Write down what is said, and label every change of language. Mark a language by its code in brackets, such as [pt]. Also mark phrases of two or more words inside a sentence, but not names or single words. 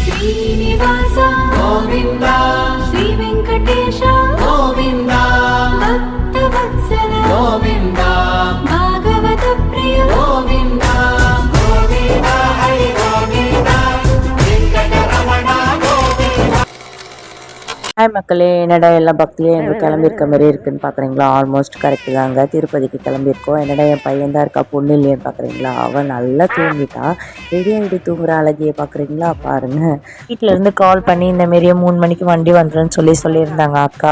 [te] శ్రీనివాస గోవింద శ్రీ వెంకటేశ గోవింద భక్తవత్సల గోవింద భాగవత ప్రియ గోవింద గోవింద హరి గోవింద వెంకటరమణ గోవింద. [ta] ஹாய் மக்களே, என்னடா எல்லாம் பக்தியே எங்கே கிளம்பியிருக்க மாதிரி இருக்குன்னு பார்க்குறீங்களா? [en] almost correct [ta] தாங்க. திருப்பதிக்கு கிளம்பியிருக்கோம். என்னடா என் பையன் தான் இருக்கா, பொண்ணு இல்லையேன்னு பார்க்குறீங்களா? அவன் நல்லா தூங்கிட்டான். ரெடி ஆகிட்டு தூங்குற அழகியை பார்க்குறீங்களா? பாருங்கள். வீட்டிலேருந்து கால் பண்ணி இந்தமாரியே 3 மணிக்கு வண்டி வந்துடுன்னு சொல்லியிருந்தாங்க அக்கா.